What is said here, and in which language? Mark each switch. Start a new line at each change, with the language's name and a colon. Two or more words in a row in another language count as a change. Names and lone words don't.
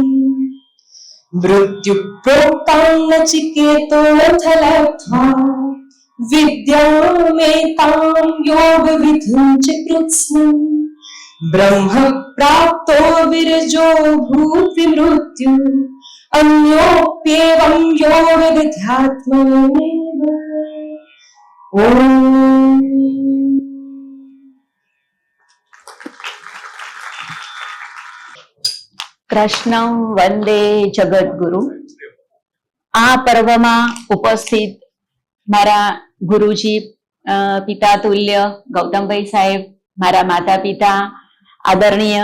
Sanskrit: मृत्युप्रोक्तां नचिकेतोऽथ लब्ध्वा विद्यामेतां योगविधिं च कृत्स्नम्। ब्रह्म प्राप्तो विरजो भूद्विमृत्यु अन्योप्येवं योगविद्यात्मनेव। ओम। कृष्णं वंदे जगदगुरु.
Gujarati: આ પર્વમાં ઉપસ્થિત મારા ગુરુજી પિતા તુલ્ય ગૌતમભાઈ સાહેબ, મારા માતા પિતા આદરણીય